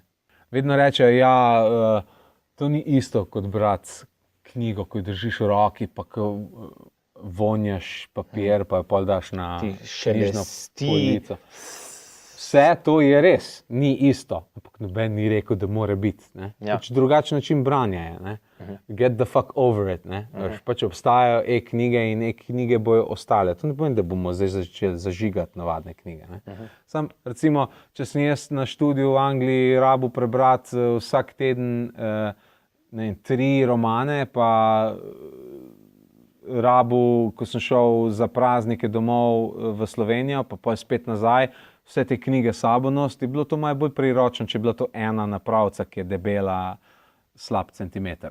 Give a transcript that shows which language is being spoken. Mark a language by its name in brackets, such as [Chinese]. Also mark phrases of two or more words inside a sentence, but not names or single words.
[Slovenian] Vedno rečejo, ja, to ni isto kot brati knjigo, ko jo držiš v roki, pa ko vonjaš papir, pa jo pol daš na knjižno polico. Vse to je res, ni isto, ampak noben ni rekel, da mora biti. Pač drugačen način branja je. Ne? [English] Get the fuck over it. [Slovenian] Pač obstajajo e-knjige in e-knjige bojo ostale. To ne pomeni, da bomo zdaj začeli zažigati navadne knjige. Sam, recimo, če sem jaz na študiju v Angliji rabil prebrati vsak teden 3 romane, pa rabu, ko sem šel za praznike domov v Slovenijo, pa spet nazaj, vse te knjige sabo nositi, je bilo to malo bolj priročno, če je bila to ena napravca, ki je debela slab centimeter.